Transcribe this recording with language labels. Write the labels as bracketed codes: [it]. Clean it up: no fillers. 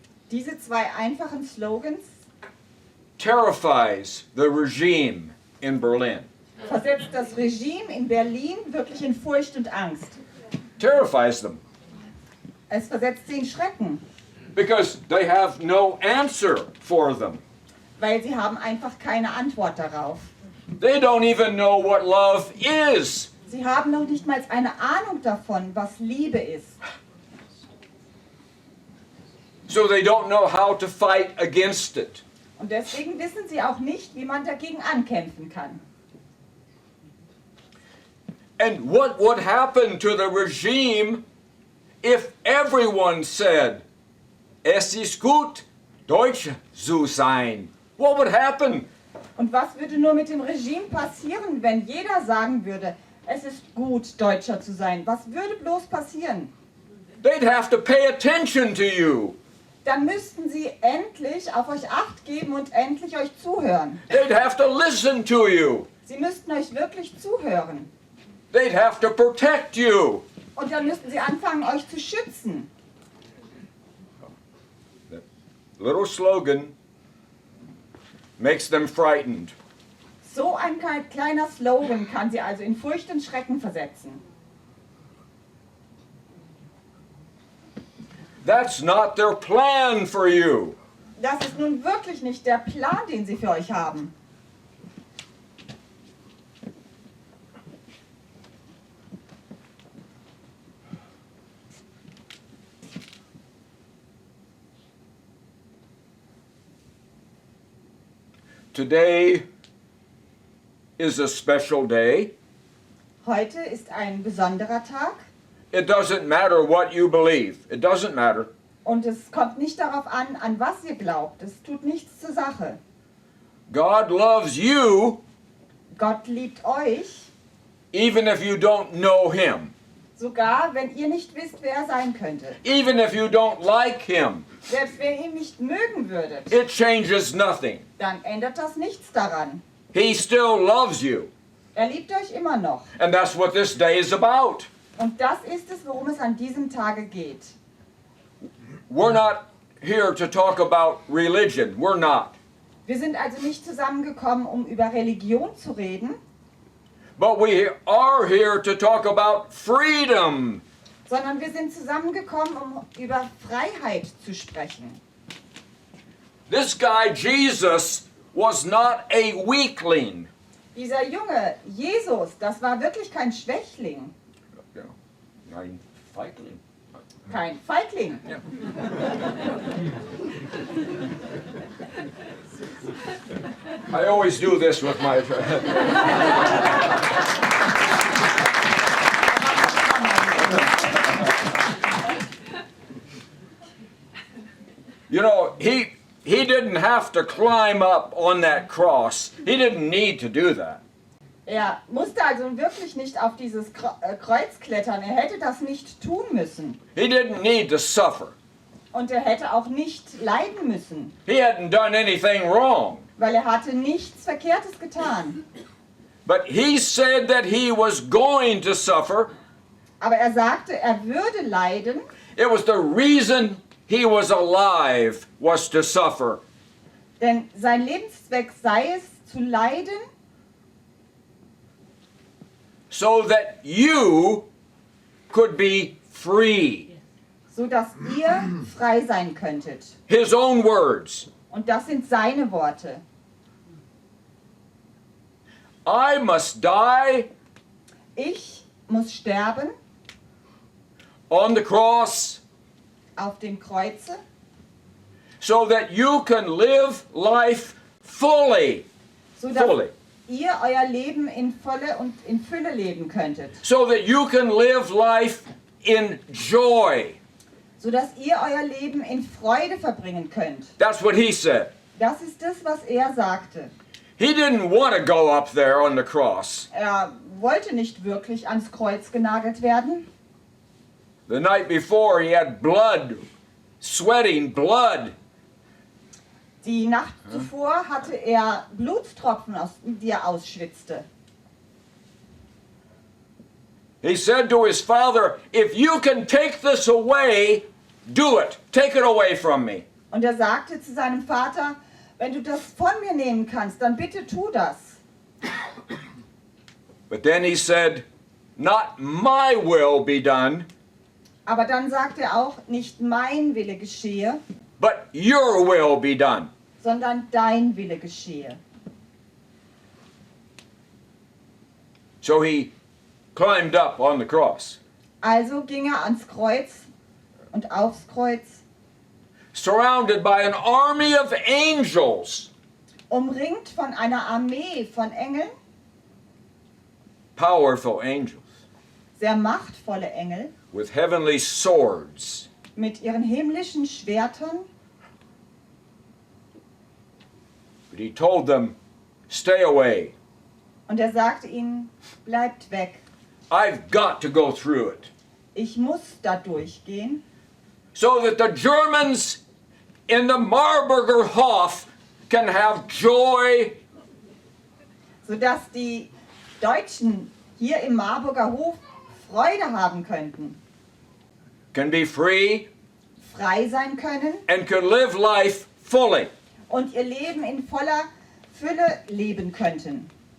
[de] Diese 2 einfachen Slogans [en] terrifies the regime in Berlin. [de] versetzt das Regime in Berlin wirklich in Furcht und Angst. [en] Terrifies them [de] Es versetzt sie in Schrecken, [en] because they have no answer for them. [de] weil sie haben einfach keine Antwort darauf. [en] They don't even know what love is. [de] Sie haben noch nicht mal eine Ahnung davon, was Liebe ist. [en] So they don't know how to fight against it. [de] Und deswegen wissen sie auch nicht, wie man dagegen ankämpfen kann. [en] And what would happen to the regime if everyone said, [de] es ist gut, Deutsch zu sein? [en] What would happen? [de] Und was würde nur mit dem Regime passieren, wenn jeder sagen würde, es ist gut, Deutscher zu sein? Was würde bloß passieren? [en] They'd have to pay attention to you. [de] Dann müssten sie endlich auf euch Acht geben und endlich euch zuhören. [en] They'd have to listen to you. [de] Sie müssten euch wirklich zuhören. [en] They'd have to protect you. [de] Und dann müssten sie anfangen, euch zu schützen. [en] That little slogan makes them frightened. [de] So ein kleiner Slogan kann sie also in Furcht und Schrecken versetzen. [en] That's not their plan for you. [de] Das ist nun wirklich nicht der Plan, den sie für euch haben. [en] Today is a special day. [de] Heute ist ein besonderer Tag [en] It doesn't matter what you believe. It doesn't matter. [de] und es kommt nicht darauf an was ihr glaubt. Es tut nichts zur Sache. [en] God loves you [de] Gott liebt euch, [en] even if you don't know him. [de] sogar wenn ihr nicht wisst, wer er sein könnte. [en] Even if you don't like him. [de] Selbst wenn ihr ihn nicht mögen würdet, [en] It changes nothing. [de] dann ändert das nichts daran. [en] He still loves you. [de] Er liebt euch immer noch. [en] And that's what this day is about. [de] Und das ist es, worum es an diesem Tage geht. [en] We're not here to talk about religion. We're not. [de] Wir sind also nicht zusammengekommen, um über Religion zu reden, [en] but we are here to talk about freedom. [de] sondern wir sind zusammengekommen, um über Freiheit zu sprechen. [en] This guy, Jesus, was not a weakling. [de] Dieser Junge, Jesus, das war wirklich kein Schwächling, Ja, ein Feigling. kein Feigling. Ja. [en] I always do this with my... You know, he didn't have to climb up on that cross. He didn't need to do that. [de] Er musste also wirklich nicht auf dieses Kreuz klettern, er hätte das nicht tun müssen. [en] He didn't need to suffer. [de] Und er hätte auch nicht leiden müssen, [en] He hadn't done anything wrong. [de] weil er hatte nichts Verkehrtes getan. [en] But he said that he was going to suffer. [de] Aber er sagte, er würde leiden. [en] It was the reason he was alive, was to suffer. [de] Denn sein Lebenszweck sei es, zu leiden, [en] So that you could be free. [de] so dass ihr frei sein könntet. [en] His own words. [de] Und das sind seine Worte. [en] I must die [de] Ich muss sterben [en] on the cross [de] auf dem Kreuze, [en] so that you can live life fully. [de] so dass [en] Fully. [de] ihr euer Leben in Volle und in Fülle leben könntet. [en] So that you can live life in joy. [de] So dass ihr euer Leben in Freude verbringen könnt. [en] That's what he said. [de] Das ist das, was er sagte. [en] He didn't want to go up there on the cross. [de] Er wollte nicht wirklich ans Kreuz genagelt werden. [en] The night before he had blood, sweating blood. [de] Die Nacht zuvor hatte er Blutstropfen, die er ausschwitzte. [en] He said to his father, if you can take this away, do it. Take it away from me. [de] Und er sagte zu seinem Vater, wenn du das von mir nehmen kannst, dann bitte tu das. [en] But then he said, not my will be done, [de] Aber dann sagt er auch, nicht mein Wille geschehe, [en] but your will be done. [de] sondern dein Wille geschehe. [en] So he climbed up on the cross, [de] Also ging er ans Kreuz und aufs Kreuz, [en] surrounded by an army of angels, [de] umringt von einer Armee von Engeln, [en] powerful angels, [de] sehr machtvolle Engel, [en] with heavenly swords. [de] mit ihren himmlischen Schwertern. [en] But he told them, stay away. [de] Und er sagte ihnen, bleibt weg, [en] I've got to go through it. [de] ich muss da durchgehen, [en] So that the Germans in the Marburger Hof can have joy, [de] sodass die Deutschen hier im Marburger Hof Freude haben könnten, [en] can be free, [de] frei sein können [en] and can live life fully. [de] und ihr Leben in voller Fülle leben könnten.